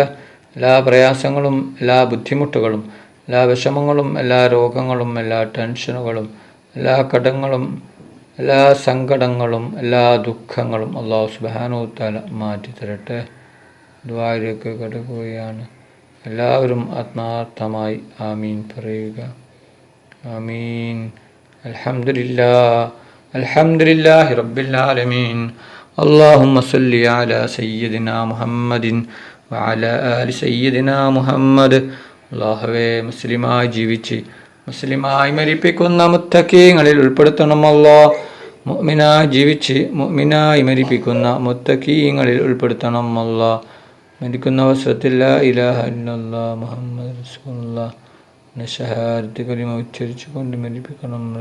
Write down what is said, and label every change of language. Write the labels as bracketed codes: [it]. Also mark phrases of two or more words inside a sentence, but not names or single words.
[ml] എല്ലാ പ്രയാസങ്ങളും എല്ലാ ബുദ്ധിമുട്ടുകളും എല്ലാ വിഷമങ്ങളും എല്ലാ രോഗങ്ങളും എല്ലാ ടെൻഷനുകളും എല്ലാ കടങ്ങളും എല്ലാ സങ്കടങ്ങളും എല്ലാ ദുഃഖങ്ങളും അല്ലാഹു [ar] سبحانه وتعالى [ml] മാറ്റി തരട്ടെ. ദുആയിലേക്ക് കടക്കുകയാണ്. എല്ലാവരും ആത്മാർത്ഥമായി ആമീൻ പറയുക. [ar] آمين. الحمد لله رب العالمين. اللهم صل على سيدنا محمد وعلى آل سيدنا محمد. [ml] അല്ലാഹുവേ, മുസ്ലിമായി ജീവിച്ച് മുസ്ലിമായി മരിപ്പിക്കുന്ന മുത്തക്കീങ്ങളിൽ ഉൾപ്പെടുത്തണം അല്ലാ. മുഅ്മിനായി ജീവിച്ച് മുഅ്മിനായി മരിപ്പിക്കുന്ന മുത്തക്കീങ്ങളിൽ ഉൾപ്പെടുത്തണം അല്ലാ. മരിക്കുന്ന അവസരത്തിൽ [ar] لا إله إلا الله محمد رسول الله [ml] ഷഹാദത്ത് കലിമ ഉച്ചരിച്ചുകൊണ്ട് മരിപ്പിക്കണം.